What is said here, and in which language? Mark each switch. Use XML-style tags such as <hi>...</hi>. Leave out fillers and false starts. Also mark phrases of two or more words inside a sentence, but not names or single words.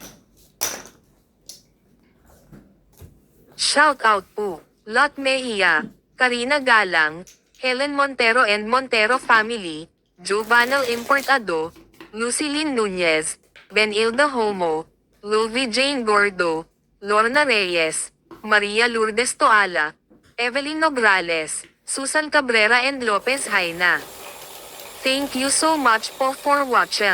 <en>Shout out po, Lot Mejia, Karina Galang, Helen Montero and Montero family, Jubanal Importado, Lucilyn Nunez, Benilda Homo, Louvi Jane Gordo, Lorna Reyes, Maria Lourdes Toala, Evelyn Nograles, Susan Cabrera and Lopez Haina. Thank you so much po for watching.</en>